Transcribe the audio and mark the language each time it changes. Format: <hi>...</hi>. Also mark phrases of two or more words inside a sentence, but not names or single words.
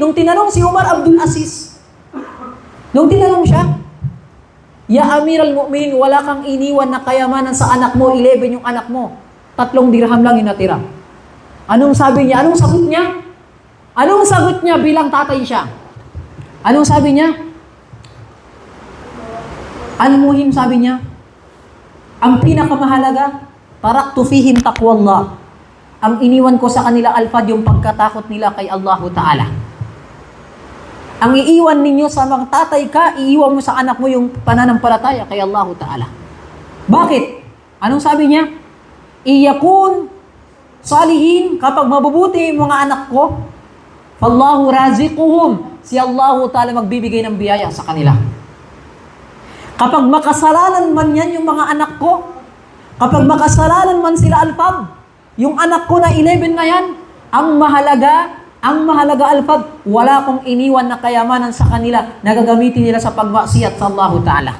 <tl>Nung tinanong si Umar Abdul Aziz, nung tinanong siya,</tl> <ar>يا أمير المؤمنين,</ar> <tl>wala kang iniwan na kayamanan sa anak mo, 11 yung anak mo. 3 dirham lang yung natira. Anong sabi niya? Anong sagot niya? Anong sagot niya bilang tatay siya? Anong sabi niya? Al-muhim sabi niya, ang pinakamahalaga,</tl> <ar>تركت فيهم تقوى الله.</ar> <tl>Ang iniwan ko sa kanila, Alfad, yung pagkatakot nila kay Allahu Ta'ala. Ang iiwan ninyo sa mga tatay ka, iiwan mo sa anak mo yung pananampalataya kay Allahu Ta'ala. Bakit? Anong sabi niya?</tl> <ar>يكونوا صالحين,</ar> <tl>kapag mabubuti yung mga anak ko,</tl> <ar>فالله رازقهم,</ar> <tl>si Allahu Ta'ala magbibigay ng biyaya sa kanila. Kapag makasalanan man yan yung mga anak ko, kapag makasalanan man sila, Alfad, yung anak ko na 11 na yan, ang mahalaga, Alfad, wala kong iniwan na kayamanan sa kanila na gagamitin nila sa pagmaksiyat sa Allahu Ta'ala.</tl>